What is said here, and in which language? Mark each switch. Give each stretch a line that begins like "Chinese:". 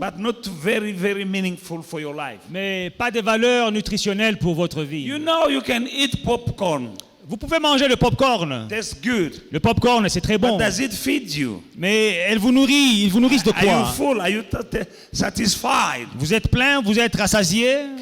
English: but not very, very meaningful for your life.
French: mais pas de valeur nutritionnelle pour votre vie.
English: You know, you can eat popcorn.
French: Vous pouvez manger le popcorn.
English: Tastes good.
French: Le popcorn, c'est très bon.
English: But does it feed you?
French: Mais elle vous nourrit. Ils vous nourrissent de
English: Are you
French: quoi?
English: full? Are you satisfied?
French: Vous êtes plein, vous êtes rassasié.